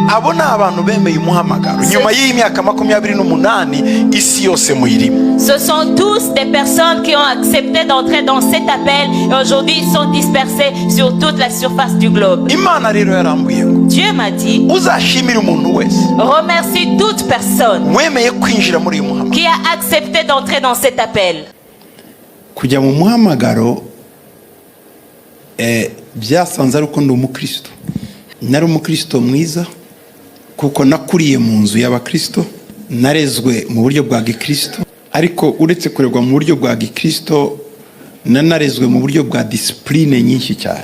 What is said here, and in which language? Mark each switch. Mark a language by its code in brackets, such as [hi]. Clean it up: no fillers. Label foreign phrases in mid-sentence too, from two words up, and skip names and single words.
[fr] Ce sont tous des personnes qui ont accepté d'entrer dans cet appel et aujourd'hui ils sont dispersés sur toute la surface du globe. Dieu m'a dit, remercie toute personne qui a accepté d'entrer dans cet appel. [rw] Kujya mu muhamagaro byasanze ari uko ndi umukristo. Nari umukristo mwiza kuko nakuriye mu nzu y'abakristo, narezwe mu buryo bwa gikristo, ariko uretse kurerwa mu buryo bwa gikristo nanarezwe mu buryo bwa discipline nyinshi cyane.